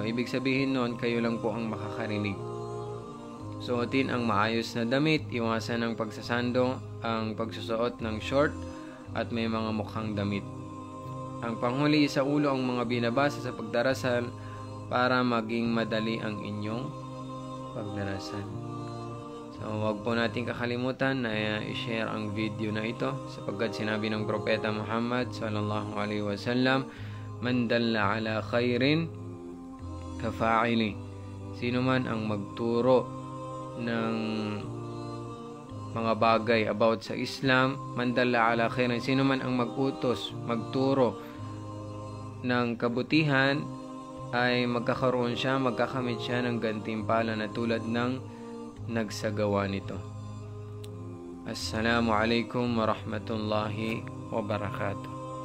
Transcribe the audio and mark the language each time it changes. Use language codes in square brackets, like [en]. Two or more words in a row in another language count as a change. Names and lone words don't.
[tl] Ibig sabihin noon, kayo lang po ang makakarinig. Suotin ang maayos na damit, iwasan ang pagsasando, ang pagsusuot ng short at may mga mukhang damit. Ang panghuli sa ulo ang mga binabasa sa pagdarasal para maging madali ang inyong pagdarasal. So wag po natin kakalimutan na i-share ang video na ito sapagkat sinabi ng Propeta Muhammad [ar] صلى الله عليه وسلم, من دل على خير كفاعله. [tl] Sino man ang magturo ng mga bagay about sa Islam, [ar] من دل على خير, [tl] sino man ang magutos, magturo ng kabutihan, ay magkakaroon siya, magkakamit siya ng gantimpala na tulad ng nagsagawa nito. [ar] السلام عليكم ورحمة الله وبركاته.